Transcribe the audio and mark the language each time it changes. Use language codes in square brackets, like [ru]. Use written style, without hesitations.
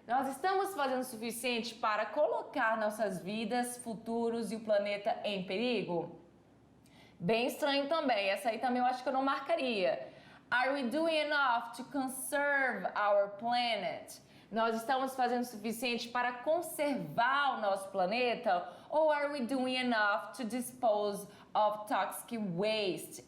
[pt] Nós estamos fazendo o suficiente para colocar nossas vidas, futuros e o planeta em perigo? Bem estranho também. Essa aí também eu acho que eu não marcaria. [en] Are we doing enough to conserve our planet? [pt] Nós estamos fazendo o suficiente para conservar o nosso planeta? [en] Ou are we doing enough to dispose of toxic waste?